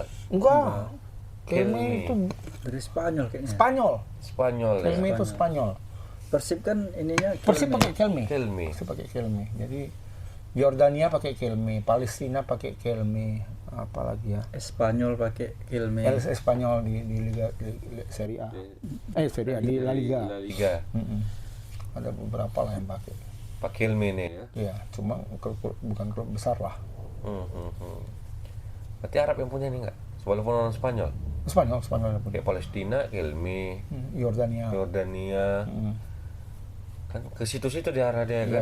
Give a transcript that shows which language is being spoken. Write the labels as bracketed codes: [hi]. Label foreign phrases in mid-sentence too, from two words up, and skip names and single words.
[id] Enggak. Kelme itu Dari Spanyol kayaknya. Spanyol ya. Kelme itu Spanyol. Persib kan ininya Persib pakai Kelme. Kelme. Persib pakai Kelme. Jadi Yordania pakai Kelme, Palestina pakai Kelme, apalagi ya? Espanyol pakai Kelme. El Espanyol di Liga Serie A. Serie A di La Liga. Ada beberapa lah yang pakai. Pak Kelme nih ya. Iya, cuma bukan klub besar lah. Berarti Arab yang punya nih nggak? Walaupun orang Spanyol. Spanyol yang punya. Kayak Palestina, Kelme, Yordania. Kan ke situ-situ diarah dia kan.